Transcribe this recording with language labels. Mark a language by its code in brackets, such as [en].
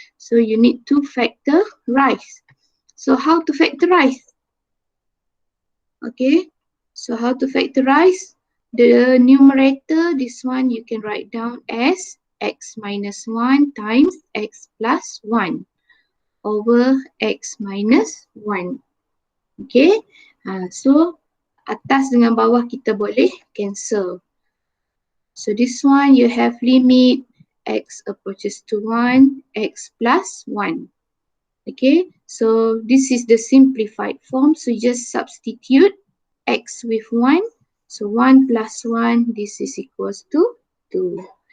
[en] So you need to factorize. So how to factorize? Okay, so how to factorize? The numerator, this one you can write down as x minus 1 times x plus 1 over x minus 1. Okay, so [ms] atas dengan bawah kita boleh cancel. [en] So this one you have limit x approaches to 1, x plus 1. Okay, so this is the simplified form, so just substitute x with 1. So 1 plus 1, this is equals to 2.